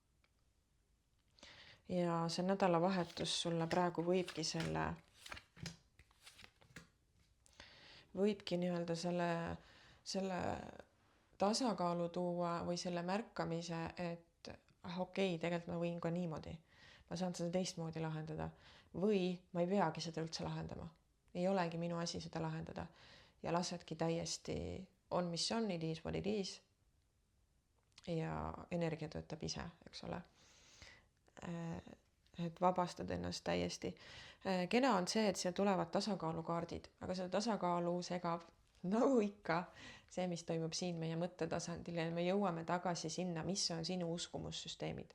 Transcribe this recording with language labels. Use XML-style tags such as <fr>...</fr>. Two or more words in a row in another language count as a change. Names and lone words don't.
<et>Ja see nädalavahetus sulle praegu võibki nii-öelda selle tasakaalu tuua või selle märkamise, et okei, tegelikult ma võin ka niimoodi. Ma saan seda teistmoodi lahendada või ma ei peagi seda üldse lahendama. Ei olegi minu asi seda lahendada ja lasedki täiesti on mis on,</et> <en>it is what it is</en> <et>ja energia töötab ise, eks ole. Et vabastad ennast täiesti. Kena on see, et siia tulevad tasakaalukaardid, aga seda tasakaalu segab nagu ikka see, mis toimub siin meie mõttetasandil ja me jõuame tagasi sinna, mis on sinu uskumussüsteemid.</et>